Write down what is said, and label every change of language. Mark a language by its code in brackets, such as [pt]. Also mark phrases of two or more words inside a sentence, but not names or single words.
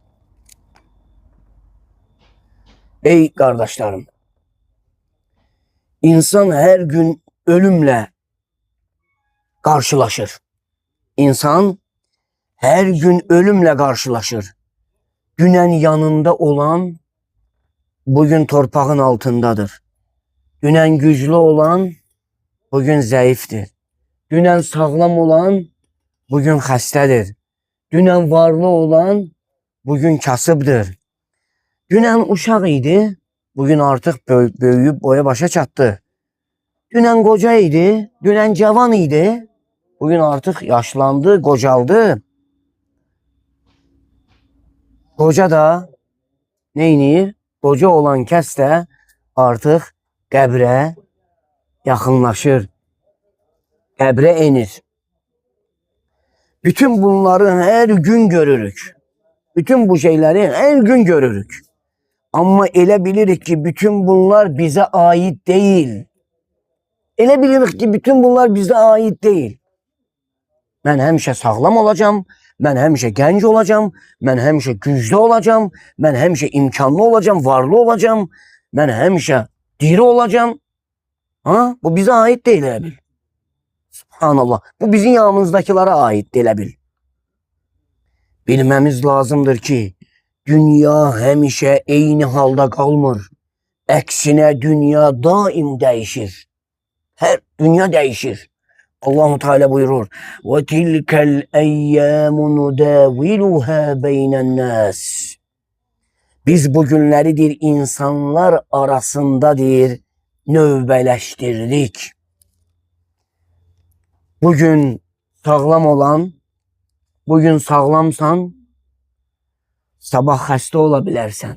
[tr] Ey kardeşlerim, İnsan her gün ölümle karşılaşır. İnsan her gün ölümle karşılaşır. Dünen yanında olan bugün [az] torpağın altındadır. [tr] Dünen güçlü olan bugün zayıftır. Dünen sağlam olan bugün xəstədir. Dünen varlı olan bugün kasıbdır. [az] Dünen uşaq idi, bugün artık böyüyüb boya başa çatdı. Dünen qoca idi, dünen cavan idi, bugün artık yaşlandı, qocaldı. Qoca da neynir? Qoca olan kəs də artıq qəbrə yaxınlaşır, qəbrə enir. Bütün bunları her gün görürük. [tr] Bütün bu şeyleri her gün görürük. Ama [az] elə bilirik ki bütün bunlar [tr] bize ait değil. [az] Elə bilirik ki bütün bunlar [tr] bize ait değil. [az] Ben həmişə sağlam olacağım, ben həmişə gənc olacağım, ben həmişə güclü olacağım, ben həmişə imkanlı olacağım, varlı olacağım, ben həmişə diri olacağım. [tr] Ha? Bu bize ait değil [az] elə bil. [tr] Subhanallah. [az] Bu bizim yanımızdakilara ait elə bil. Bilmemiz lazımdır ki dünya həmişə eyni halda qalmır. Əksinə dünya daim değişir. [tr] Her dünya değişir. Allah-u Teala buyurur. [ar] وَتِلْكَ الْاَيَّامُ نُدَاوِلُهَا بَيْنَ النَّاسِ. [az] Biz bugünleridir insanlar arasındadır növbələşdirdik. Bugün sağlam olan, bugün sağlamsan, sabah xəstə ola bilərsən.